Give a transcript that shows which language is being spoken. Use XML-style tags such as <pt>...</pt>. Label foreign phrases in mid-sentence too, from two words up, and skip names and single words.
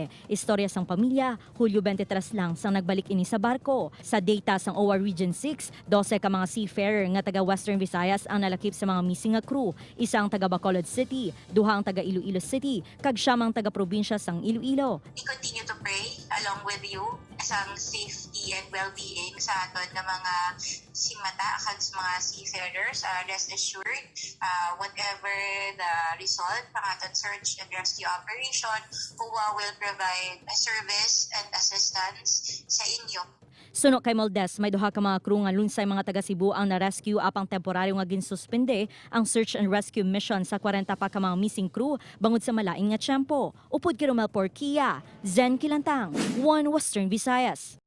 <hil>Istorya sang pamilya, Hulyo 23 lang sang nagbalik ini sa barko. Sa data sang OWA Region 6, 12 ka mga seafarer nga taga Western Visayas ang nalakip sa mga missing nga crew. Isa ang taga Bacolod City, 2 ang taga Iloilo City, kag 9 ang taga probinsya sang Iloilo.</hil> <en>We continue to pray along with you</en> <hil>sang</hil> <en>safety and well-being</en> <hil>sa aton na mga simata kag sa mga</hil> <en>seafarers. Rest assured, whatever the result</en> <hil>ng aton</hil> <en>search and rescue operation, OWA will provide service and assistance</en> <hil>sa inyo. Suno kay Maldes, may 2 ka mga crew nga lunsay mga taga Cebu ang na-rescue apang temporaryo nga ginsuspende ang</hil> <en>search and rescue mission</en> <hil>sa 40 pa ka mga missing crew bangod sa malain nga tiyempo. Upod kay Romel Porquia, Zen Kilantang, One Western Visayas.</hil>